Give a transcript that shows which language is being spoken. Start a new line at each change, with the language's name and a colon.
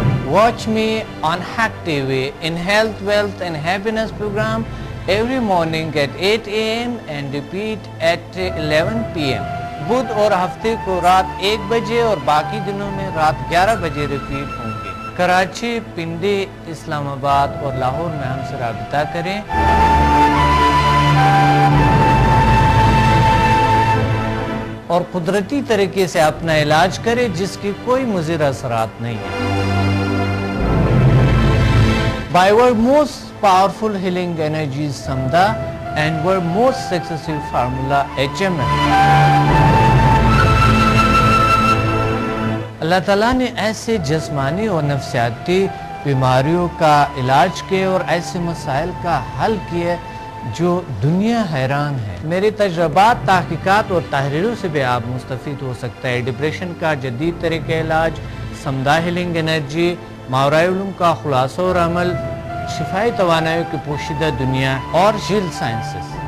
English: Watch me on Hack TV in Health, Wealth and Happiness program every morning at 8 a.m. and repeat at 11 p.m.
Urdu: بدھ اور ہفتے کو رات 1 بجے اور باقی دنوں میں رات 11 بجے ریپیٹ ہوں گے. کراچی, پنڈی, اسلام آباد اور لاہور میں ہم سے رابطہ کریں. اور قدرتی طریقے سے اپنا علاج کریں جس کی کوئی مضر اثرات نہیں ہیں.
English: By our most powerful healing energies Samda and our most successful formula HMN.
Urdu: اللہ تعالیٰ نے ایسے جسمانی اور نفسیاتی بیماریوں کا علاج کیے اور ایسے مسائل کا حل کیے جو دنیا حیران ہے. میرے تجربات, تحقیقات اور تحریروں سے بھی آپ مستفید ہو سکتا ہے. ڈپریشن کا جدید طریقہ علاج, سمدہ ہیلنگ انرجی, ماورائے علوم کا خلاصہ اور عمل, شفائی توانائی کی پوشیدہ دنیا اور جیل سائنسز.